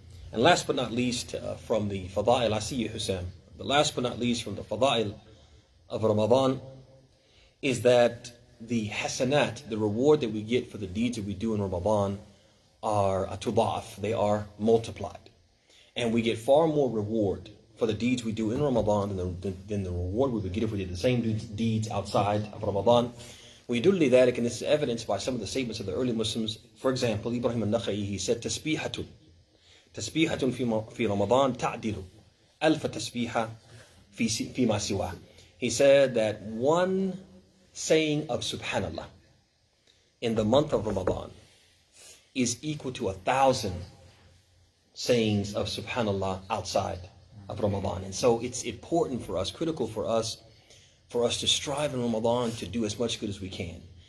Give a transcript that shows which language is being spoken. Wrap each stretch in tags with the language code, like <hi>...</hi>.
<en>And last but not least, from the Fada'il, I see you, Hussein. The last but not least from the Fada'il of Ramadan is that the hasanat, the reward that we get for the deeds that we do in Ramadan, are tudaf, they are multiplied. And we get far more reward for the deeds we do in Ramadan than the reward we would get if we did the same deeds outside of Ramadan.</en> <ar>ويدل ذلك,</ar> <en>and this is evidenced by some of the statements of the early Muslims. For example, Ibrahim al-Nakha'i, he said,</en> <ar>تسبيحة في رمضان تعدل ألف تسبيحة فيما سواه.</ar> <en>He said that one saying of Subhanallah in the month of Ramadan is equal to 1,000 sayings of Subhanallah outside of Ramadan. And so it's important for us, critical for us to strive in Ramadan to do as much good as we can.</en>